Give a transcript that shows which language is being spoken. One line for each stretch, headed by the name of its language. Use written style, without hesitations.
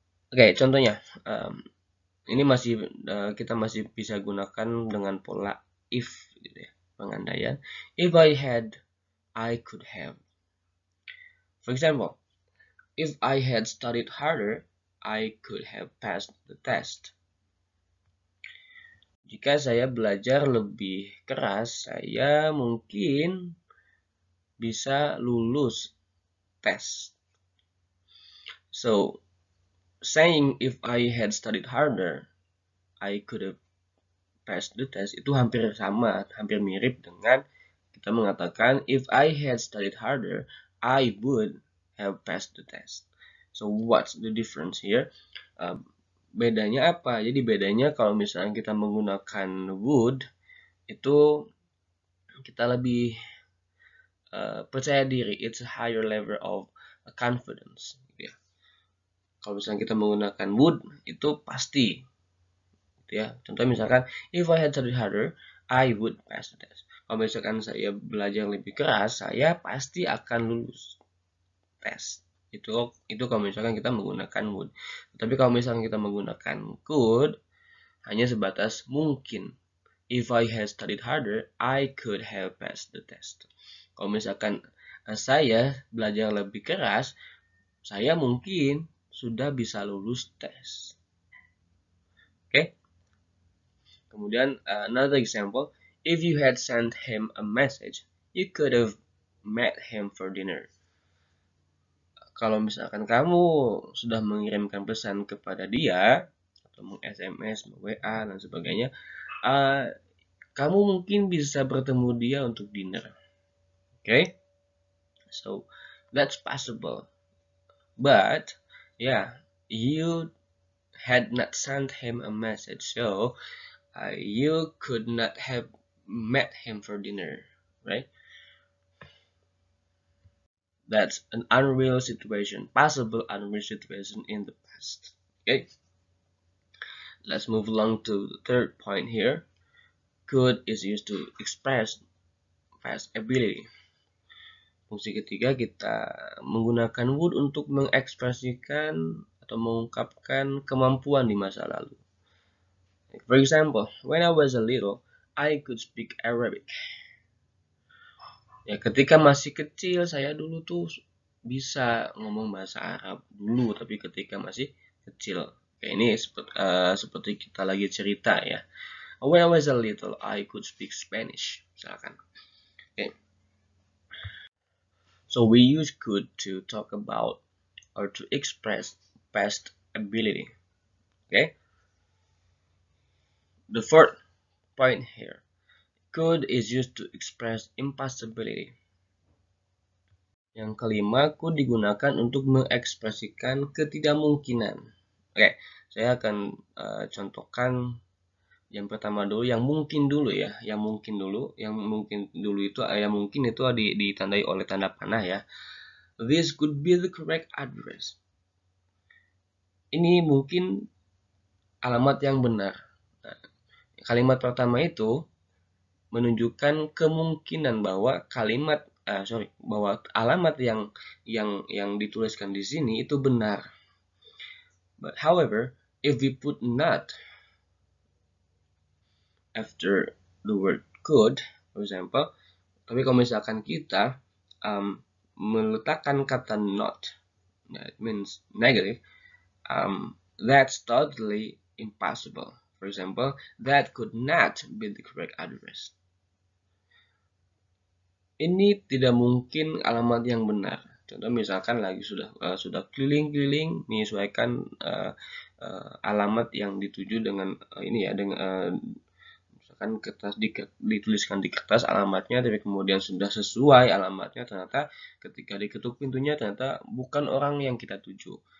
Indonesian: Oke, contohnya ini masih kita masih bisa gunakan dengan pola if gitu ya, pengandaian.
English: If I had, I could have. For example, if I had studied harder, I could have passed the test.
Indonesian: Jika saya belajar lebih keras, saya mungkin bisa lulus tes.
English: So, saying if I had studied harder, I could have passed the test
Indonesian: itu hampir sama, hampir mirip dengan kita mengatakan
English: if I had studied harder, I would have passed the test. So, what's the difference here?
Indonesian: Bedanya apa? Jadi bedanya kalau misalnya kita menggunakan would, itu kita lebih percaya diri,
English: it's a higher level of confidence.
Indonesian: Gitu ya. Kalau misalnya kita menggunakan would, itu pasti. Gitu ya. Contoh misalkan,
English: if I had studied harder, I would pass the test.
Indonesian: Kalau misalkan saya belajar lebih keras, saya pasti akan lulus tes. Itu kalau misalkan kita menggunakan would. Tapi kalau misalkan kita menggunakan could, hanya sebatas mungkin.
English: If I had studied harder, I could have passed the test.
Indonesian: Kalau misalkan saya belajar lebih keras, saya mungkin sudah bisa lulus tes.
English: Okay?
Indonesian: Kemudian
English: another example, if you had sent him a message, you could have met him for dinner.
Indonesian: Kalau misalkan kamu sudah mengirimkan pesan kepada dia atau meng-SMS, WA dan sebagainya, kamu mungkin bisa bertemu dia untuk dinner.
English: Okay? So that's possible. But yeah, you had not sent him a message, so you could not have met him for dinner, right? That's an unreal situation, possible unreal situation in the past. Okay, let's move along to the third point here. Could is used to express past ability.
Indonesian: Fungsi ketiga, kita menggunakan would untuk mengekspresikan atau mengungkapkan kemampuan di masa lalu.
English: For example, when I was a little, I could speak Arabic.
Indonesian: Ya, ketika masih kecil, saya dulu tuh bisa ngomong bahasa Arab dulu, tapi ketika masih kecil. Oke, ini seperti kita lagi cerita ya.
English: When I was a little, I could speak Spanish,
Indonesian: misalkan.
English: Okay. So we use could to talk about or to express past ability. Okay. The fourth point here. Could is used to express impossibility.
Indonesian: Yang kelima, could digunakan untuk mengekspresikan ketidakmungkinan. Oke, saya akan contohkan yang pertama dulu, yang mungkin dulu ya. Yang mungkin dulu itu yang mungkin itu ditandai oleh tanda panah ya.
English: This could be the correct address.
Indonesian: Ini mungkin alamat yang benar. Nah, kalimat pertama itu menunjukkan kemungkinan bahwa bahwa alamat yang dituliskan di sini itu benar.
English: But however, if we put not after the word could, for example,
Indonesian: tapi kalau misalkan kita meletakkan kata not,
English: it means negative, that's totally impossible. For example, that could not be the correct address.
Indonesian: Ini tidak mungkin alamat yang benar. Contoh misalkan lagi sudah keliling-keliling menyesuaikan alamat yang dituju dengan ini ya, dengan misalkan kertas dituliskan di kertas alamatnya, tapi kemudian sudah sesuai alamatnya, ternyata ketika diketuk pintunya ternyata bukan orang yang kita tuju.